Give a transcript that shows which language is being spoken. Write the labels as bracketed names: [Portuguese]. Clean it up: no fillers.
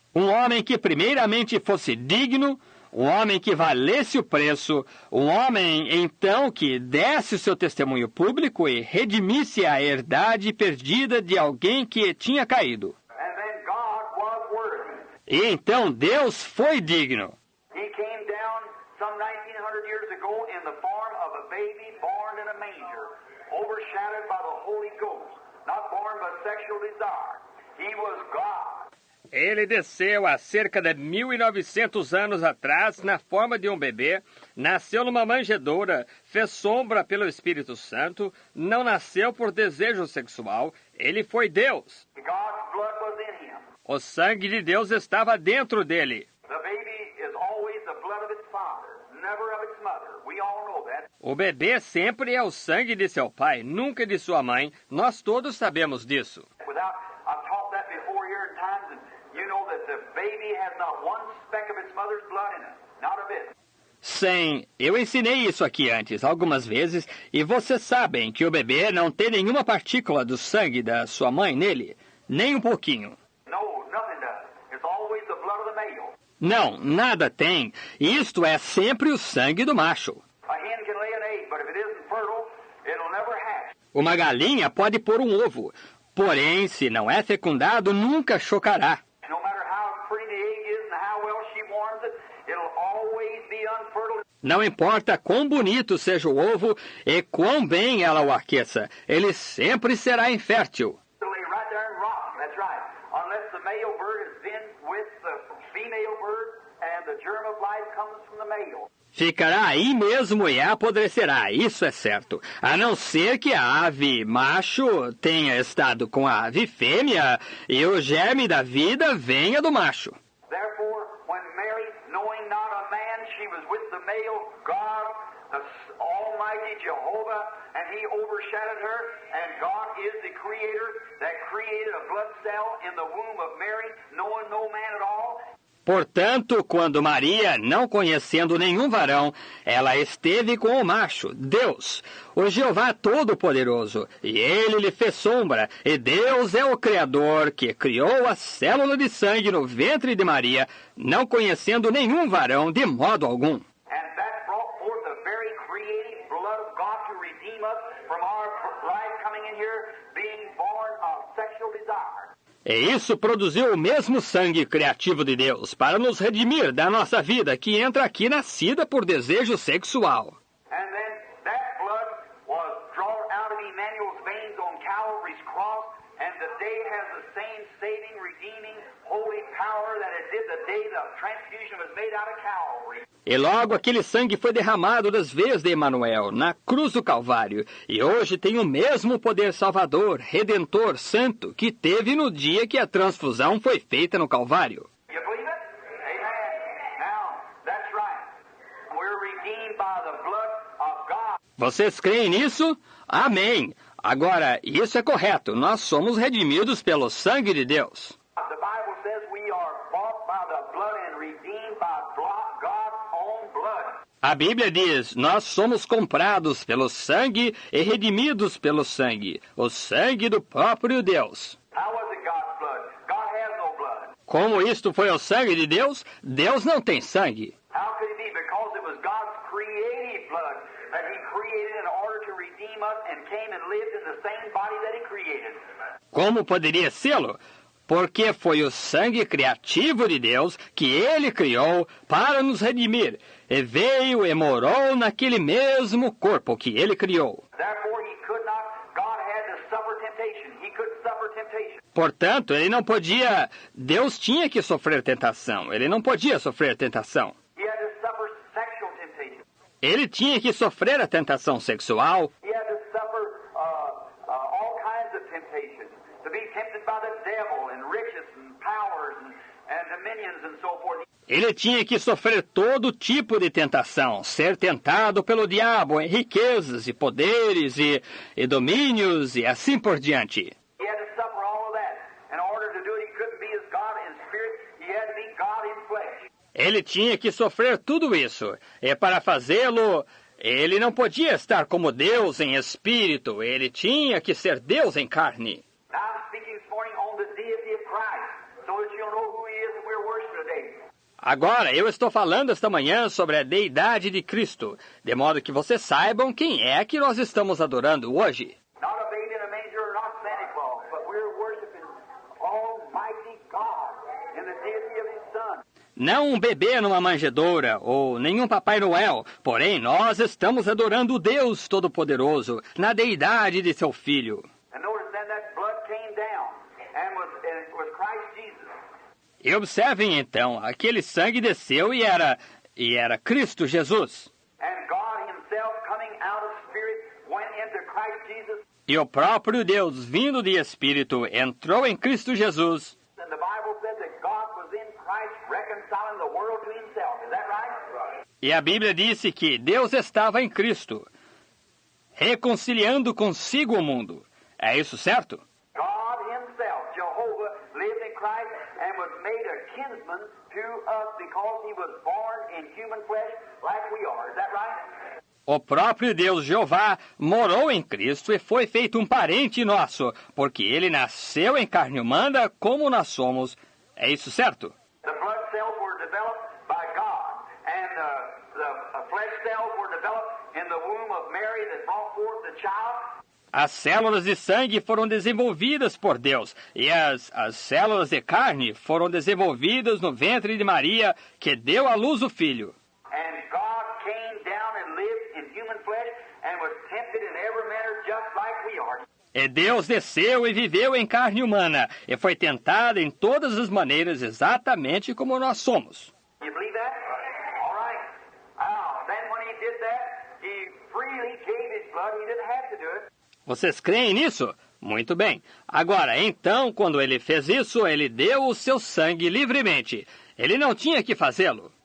[Portuguese] Um homem que primeiramente fosse digno, um homem que valesse o preço, um homem, então, que desse o seu testemunho público e redimisse a herdade perdida de alguém que tinha caído. [English] And then God was worthy. [Portuguese] E então Deus foi digno. [English] He came down some 1900 years ago in the form of a baby born in a manger, overshadowed by the Holy Ghost, not born by sexual desire. He was God. [Portuguese] Ele desceu há cerca de 1900 anos atrás na forma de um bebê, nasceu numa manjedoura, fez sombra pelo Espírito Santo, não nasceu por desejo sexual, ele foi Deus. [English] God's blood was in him. [Portuguese] O sangue de Deus estava dentro dele. [English] The baby is always the blood of its father, never of its mother. We all know that. [Portuguese] O bebê sempre é o sangue de seu pai, nunca de sua mãe. Nós todos sabemos disso. [English] I've taught that before here in times, and you know that the baby has not one speck of its mother's blood in it, not a bit. [Portuguese] Sim, eu ensinei isso aqui antes, algumas vezes, e vocês sabem que o bebê não tem nenhuma partícula do sangue da sua mãe nele, nem um pouquinho. [English] No, nothing does. It's always the blood of the male. [Portuguese] Não, nada tem. Isto é sempre o sangue do macho. [English] A hen can lay an egg, but if it isn't fertile, it'll never hatch. [Portuguese] Uma galinha pode pôr um ovo, porém, se não é fecundado, nunca chocará. [English] No matter how pretty the egg is and how well she warms it, it'll always be unfertile. [Portuguese] Não importa quão bonito seja o ovo e quão bem ela o aqueça, ele sempre será infértil. [English] It'll lay right there and rot. That's right. Unless the male bird has been with the female bird and the germ of life comes from the male. [Portuguese] Ficará aí mesmo e apodrecerá, isso é certo. A não ser que a ave macho tenha estado com a ave fêmea e o germe da vida venha do macho. [English] Therefore, when Mary, knowing not a man, she was with the male God, the Almighty Jehovah, and he overshadowed her, and God is the creator that created a blood cell in the womb of Mary, knowing no man at all. [Portuguese] Portanto, quando Maria, não conhecendo nenhum varão, ela esteve com o macho, Deus, o Jeová Todo-Poderoso, e ele lhe fez sombra, e Deus é o Criador que criou a célula de sangue no ventre de Maria, não conhecendo nenhum varão de modo algum. [English] And that brought forth the very creative blood of God to redeem us from our life coming in here being born of sexual desire. [Portuguese] E isso produziu o mesmo sangue criativo de Deus para nos redimir da nossa vida que entra aqui nascida por desejo sexual. [English] And then that blood was drawn out of Emmanuel's veins on Calvary's cross, and today has the same saving, redeeming, holy power that it did the day the transfusion was made out of Calvary. [Portuguese] E logo aquele sangue foi derramado das veias de Emanuel, na cruz do Calvário, e hoje tem o mesmo poder salvador, redentor, santo, que teve no dia que a transfusão foi feita no Calvário. [English] You believe it? Amen. Now, that's right. We're redeemed by the blood of God. [Portuguese] Vocês creem nisso? Amém! Agora, isso é correto, nós somos redimidos pelo sangue de Deus. [English] The Bible says we are bought by the blood and redeemed by God's own blood. [Portuguese] A Bíblia diz, nós somos comprados pelo sangue e redimidos pelo sangue, o sangue do próprio Deus. [English] How was it God's blood? God has no blood. [Portuguese] Como isto foi o sangue de Deus? Deus não tem sangue. [English] How could it be? Because it was God's creative blood that He created in order to redeem us and came and lived in the same body that He created. [Portuguese] Como poderia sê-lo? Porque foi o sangue criativo de Deus que Ele criou para nos redimir, e veio e morou naquele mesmo corpo que Ele criou. [English] Therefore, He could not, God had to suffer temptation. He couldn't suffer temptation. [Portuguese] Portanto, Ele não podia, Deus tinha que sofrer tentação, Ele não podia sofrer tentação. [English] He had to suffer sexual temptation. [Portuguese] Ele tinha que sofrer a tentação sexual. [English] He had to suffer all kinds of temptation. To be tempted by the devil and riches and powers and dominions and so forth. [Portuguese] Ele tinha que sofrer todo tipo de tentação, ser tentado pelo diabo em riquezas e poderes e domínios e assim por diante. [English] He had to suffer all of that. In order to do it, he couldn't be as God in spirit. He had to be God in flesh. [Portuguese] Ele tinha que sofrer tudo isso, e para fazê-lo, ele não podia estar como Deus em espírito, ele tinha que ser Deus em carne. [English] Now I'm speaking this morning on the deity of Christ. so that you'll know who He is that we're worshiping today. [Portuguese] Agora, eu estou falando esta manhã sobre a deidade de Cristo, de modo que vocês saibam quem é que nós estamos adorando hoje. [English] Not a baby in a manger, not Santa Claus, but we're worshiping Almighty God in the deity of His Son. [Portuguese] Não um bebê numa manjedoura ou nenhum Papai Noel, porém nós estamos adorando o Deus Todo-Poderoso na deidade de seu Filho. [English] And notice then that blood came down and it was Christ Jesus. [Portuguese] E observem então, aquele sangue desceu e era Cristo Jesus. [English] And God Himself coming out of spirit went into Christ Jesus. [Portuguese] E o próprio Deus, vindo de Espírito, entrou em Cristo Jesus. [English] And the Bible said that God was in Christ reconciling the world to Himself. Is that right? [Portuguese] E a Bíblia disse que Deus estava em Cristo, reconciliando consigo o mundo. É isso certo? [English] God Himself, Jehovah, lived in Christ and was made a kinsman to us because He was born in human flesh like we are. Is that right? [Portuguese] O próprio Deus Jeová morou em Cristo e foi feito um parente nosso, porque ele nasceu em carne humana como nós somos. É isso certo? [English] The blood cells were developed by God, and the flesh cells were developed in the womb of Mary that brought forth the child. [Portuguese] As células de sangue foram desenvolvidas por Deus, e as células de carne foram desenvolvidas no ventre de Maria, que deu à luz o Filho. [English] And God came down and lived in human flesh and was tempted in every manner just like we are. [Portuguese] E Deus desceu e viveu em carne humana, e foi tentado em todas as maneiras exatamente como nós somos. [English] You believe that? All right. Now, then when He did that, He freely gave His blood. He didn't have to do it. [Portuguese] Vocês creem nisso? Muito bem. Agora, então, quando ele fez isso, ele deu o seu sangue livremente. Ele não tinha que fazê-lo.